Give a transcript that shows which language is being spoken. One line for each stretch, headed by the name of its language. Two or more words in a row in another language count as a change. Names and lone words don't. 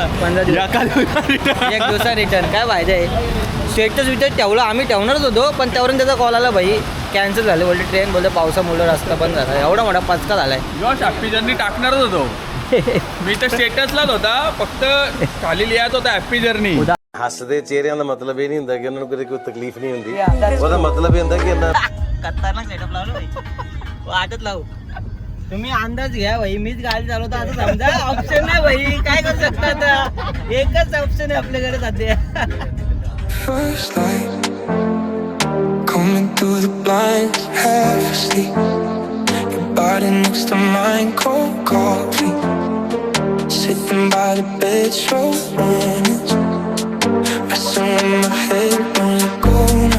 Marathi: 15 दिवस एक दिवसा रिटर्न. काय पाहिजे स्टेटस विटेट ठेवलं, आम्ही ठेवणारच होतो, पण त्यावरून त्याचा कॉल आला भाई कॅन्सल झाले. बोलते ट्रेन बोलते पावसामुळे रस्ता बंद झाला. एवढा मोठा पचका झालाय. यश
English: happy journey
Marathi: टाकणारच होतो मी तर स्टेटसलाच होता, फक्त खाली लिहायच होता
English: happy journey.
Punjabi: ਹੱਸਦੇ ਚਿਹਰਿਆਂ ਦਾ ਮਤਲਬ ਇਹ ਨਹੀਂ ਹੁੰਦਾ ਕਿ ਉਹਨਾਂ ਨੂੰ ਕਦੇ ਕੋਈ ਤਕਲੀਫ ਨਹੀਂ ਹੁੰਦੀ, ਉਹਦਾ ਮਤਲਬ ਇਹ ਹੁੰਦਾ ਕਿ ਇਹਨਾਂ
Marathi: खतरनाक सेटअप लावलं भाई, वाटत लावू. तुम्ही अंदाज घ्या भाई, मीच गाडी चालवतो असं समजा. ऑप्शन नाही भाई, काय करू शकता आता. एकच ऑप्शन आहे आपल्याकडे सध्या.
English: First light coming through the blinds, half asleep. Your body next to mine, cold coffee. Sitting by the bed, slow mornings. Messing with my head, don't let go now.